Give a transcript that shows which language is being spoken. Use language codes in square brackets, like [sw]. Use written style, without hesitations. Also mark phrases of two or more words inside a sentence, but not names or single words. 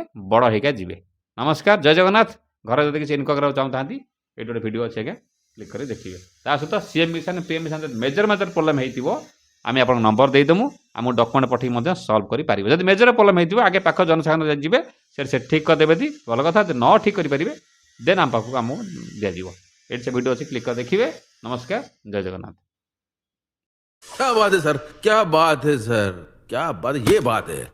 [or] ବଡ଼ ହେଇକା ଯିବେ ନମସ୍କାର ଜୟ ଜଗନ୍ନାଥ ଘରେ ଯଦି କିଛି ଇନକମ୍ କରିବାକୁ ଚାହୁଁଥାନ୍ତି ଏଇଠି ଗୋଟେ ଭିଡ଼ିଓ ଅଛି ଆଜ୍ଞା କ୍ଲିକ୍ କରି ଦେଖିବେ ତା ସହିତ ସିଏମ୍ କିଷାନ ପିଏମ୍ କିଷାନ ଯଦି ମେଜର ପ୍ରୋବ୍ଲେମ୍ ହେଇଥିବ ଆମେ ଆପଣଙ୍କ ନମ୍ବର ଦେଇଦେମୁ ଆମକୁ ଡକ୍ୟୁମେଣ୍ଟ ପଠାଇକି ମଧ୍ୟ ସଲ୍ଭ କରିପାରିବେ ଯଦି ମେଜର ପ୍ରୋବ୍ଲେମ୍ ହେଇଥିବ ଆଗେ ପାଖ ଜନସାଧାରଣ ଯିବେ ସେ ଠିକ୍ କରିଦେବେ ଯଦି ଭଲ କଥା ଯଦି ନ ଠିକ୍ କରିପାରିବେ ଦେନ୍ ଆମ ପାଖକୁ ଆମକୁ ଦିଆଯିବ ଏଇଠି ସେ ଭିଡ଼ିଓ ଅଛି କ୍ଲିକ୍ କରି ଦେଖିବେ ନମସ୍କାର ଜୟ ଜଗନ୍ନାଥ [hi] क्या बात है सर क्या बात है सर क्या बात ये बात है